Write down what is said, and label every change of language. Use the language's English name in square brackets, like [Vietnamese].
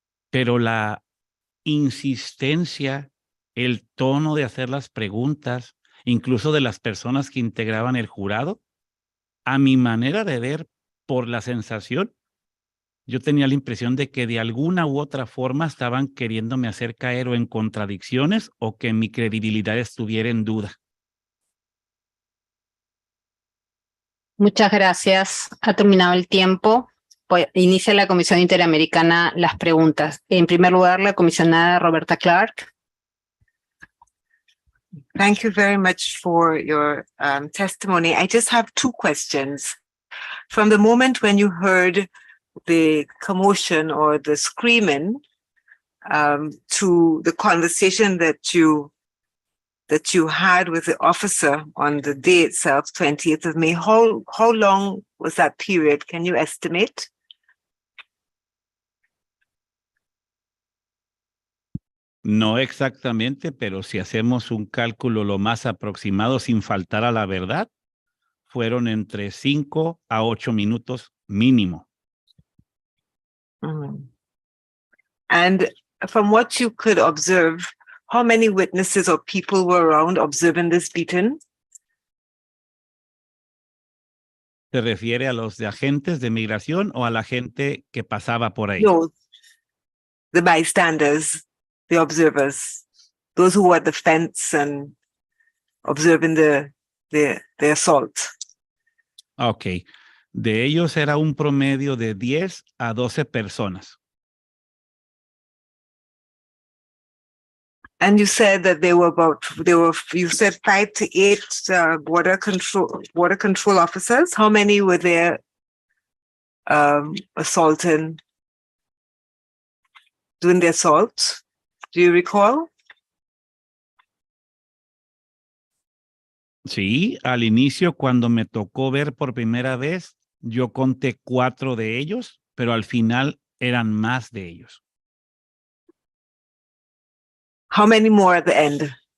[Spanish] Pero la insistencia, el tono de hacer las preguntas, incluso de las personas que integraban el jurado, a mi manera de ver, por la sensación, yo tenía la impresión de que de alguna u otra forma estaban queriéndome hacer caer o en contradicciones o que mi credibilidad estuviera en duda. Muchas gracias. Ha terminado el tiempo. Pues inicia la Comisión Interamericana las preguntas. En primer lugar, la comisionada Roberta Clark. [English] Thank you very much for your testimony. I just have two questions. From the moment when you heard the commotion or the screaming to the conversation that you had with the officer on the day itself, 20th of May, how long was that period? Can you estimate? [Spanish] No exactamente, pero si hacemos un cálculo lo más aproximado sin faltar a la verdad, fueron entre 5 a 8 minutos mínimo. Mm-hmm. [English] And from what you could observe, how many witnesses or people were around observing this beating? [Spanish] ¿Se refiere a los de agentes de migración o a la gente que pasaba por ahí? [English] No, the bystanders, the observers, those who were at the fence and observing the assault. Ok. [Spanish] De ellos era un promedio de 10 a 12 personas. [English] And you said that you said 5 to 8 border control officers. How many were there assaulting, doing the assault? Do you recall? [Spanish] Sí, al inicio, cuando me tocó ver por primera vez, yo conté 4 de ellos, pero al final eran más de ellos. [English] How many more at the end?